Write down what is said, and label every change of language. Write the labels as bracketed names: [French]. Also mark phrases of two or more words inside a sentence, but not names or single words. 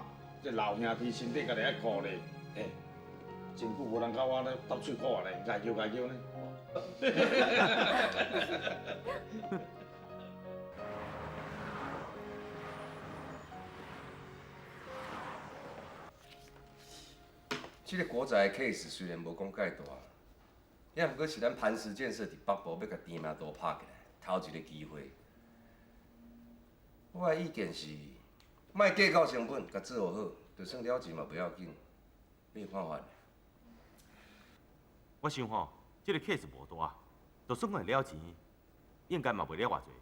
[Min Nan Chinese] 这老兄弟身体家己爱顾咧。真久无人甲我咧斗嘴鼓咧，爱叫呢。这个国宅 case 虽然无讲介大，也毋过是咱磐石建设伫北部要甲店名都拍起来，头一个机会。我的意见是，莫计较成本，甲做好，就算了钱嘛不要紧，你有看法？我想吼，这个 case 无大，就算我了钱，应该嘛袂了偌济。